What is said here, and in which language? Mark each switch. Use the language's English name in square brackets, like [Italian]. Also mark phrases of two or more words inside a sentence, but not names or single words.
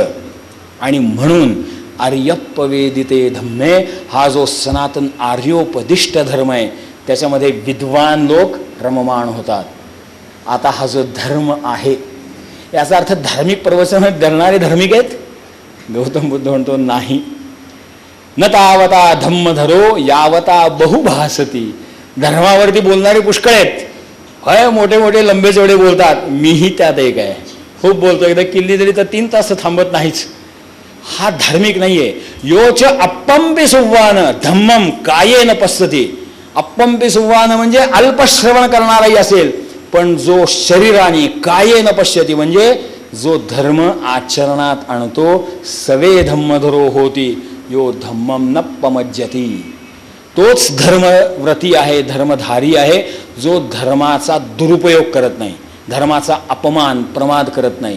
[Marathi] आणि म्हणून [Pali] आर्यप्प वेदिते धम्मे [Marathi] हा जो सनातन आर्योपदिष्ट धर्म आहे त्याच्यामध्ये विद्वान लोक रममाण होतात. आता हा जो धर्म आहे याचा अर्थ धार्मिक प्रवचन धरणारे धार्मिक आहेत? गौतम बुद्ध म्हणतो नाही. [Pali] न तावता धम्मधरो यावता बहुभासती. [Marathi] धर्मावरती बोलणारे पुष्कळ आहेत. होय, मोठे मोठे [Hindi] लंबे चौडे [Marathi] बोलतात, मीही त्यात एक आहे. खूप बोलतो, एकदा किल्ली तरी तर 3 तास थांबत नाहीच. हा धार्मिक नाहीये. [Pali] योच अप्पंपी सुव्वान धम्मम कायेन पश्यति. अप्पंपी सुव्वान [Marathi] म्हणजे अल्पश्रवण करणाराही असेल, पण जो शरीराने [Pali] कायेन पश्यति [Marathi] म्हणजे जो धर्म आचरणात आणतो, [Pali] सवे धम्मधरो होती यो धम्मम न पमज्जती. [Marathi] तोच धर्मव्रती आहे, धर्मधारी आहे, जो धर्माचा दुरुपयोग करत नाही, धर्माचा अपमान प्रमाद करत नाही.